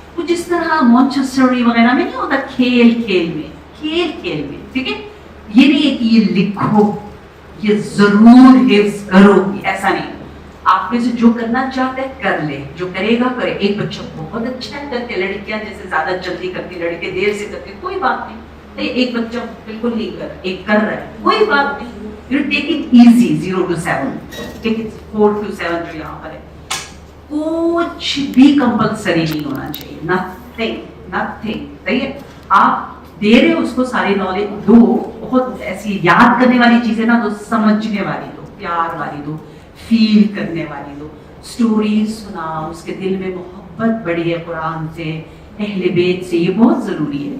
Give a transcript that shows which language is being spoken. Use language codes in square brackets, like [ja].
[ur] تو جس طرح مونٹیسوری وغیرہ میں نہیں ہوتا, کھیل کھیل میں, ٹھیک ہے, یہ نہیں ہے کہ یہ لکھو, یہ ضرور حفظ کرو, ایسا نہیں. آپ میں سے جو کرنا چاہتا ہے کر لے, جو کرے گا کرے. ایک بچہ بہت اچھا ہے کر کے, لڑکیاں جیسے زیادہ جلدی کرتی, لڑکے دیر سے کرتے, کوئی بات نہیں. ایک بچہ بالکل نہیں کر, ایک کر رہا ہے, کوئی بات نہیں. [en] You take it easy, 0 to 7, take it 4 to 7 [ur] جو یہاں پر ہے. کچھ بھی کمپلسری نہیں ہونا چاہیے, nothing. صحیح ہے, آپ دے رہے اس کو ساری نالج دو, بہت ایسی یاد کرنے والی چیزیں نہ دو, سمجھنے والی دو, پیار والی دو, فیل کرنے والی دو. اسٹوریز سنا, اس کے دل میں محبت بڑی ہے قرآن سے, اہل بیت سے, یہ بہت ضروری ہے.